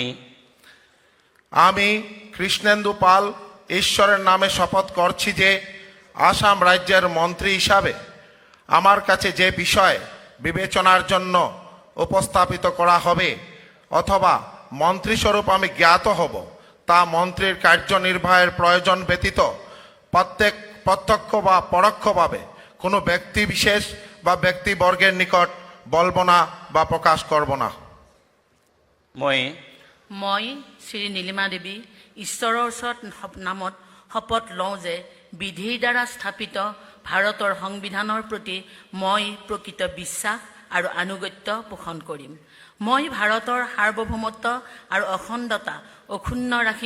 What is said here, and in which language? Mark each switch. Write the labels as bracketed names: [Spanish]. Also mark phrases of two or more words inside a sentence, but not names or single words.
[Bangla] আমি কৃষ্ণেন্দু পাল ঈশ্বরের নামে শপথ করছি যে আসাম রাজ্যের মন্ত্রী হিসাবে আমার কাছে যে বিষয় বিবেচনার জন্য উপস্থাপিত করা হবে অথবা মন্ত্রীস্বরূপ আমি জ্ঞাত হব তা মন্ত্রীর কার্যনির্বাহের প্রয়োজন ব্যতীত প্রত্যক্ষ বা পরোক্ষভাবে কোনো ব্যক্তি বিশেষ বা ব্যক্তিবর্গের নিকট বলবো না বা প্ৰকাশ করব না। [Assamese] মই শ্ৰী নীলিমা দেৱী ঈশ্বৰৰ ওচৰত নামত শপত লওঁ যে বিধিৰ দ্বাৰা স্থাপিত ভাৰতৰ সংবিধানৰ প্ৰতি মই প্ৰকৃত বিশ্বাস আৰু আনুগত্য পোষণ কৰিম। মই ভাৰতৰ সাৰ্বভৌমত্ব আৰু অখণ্ডতা অক্ষুণ্ণ ৰাখিম।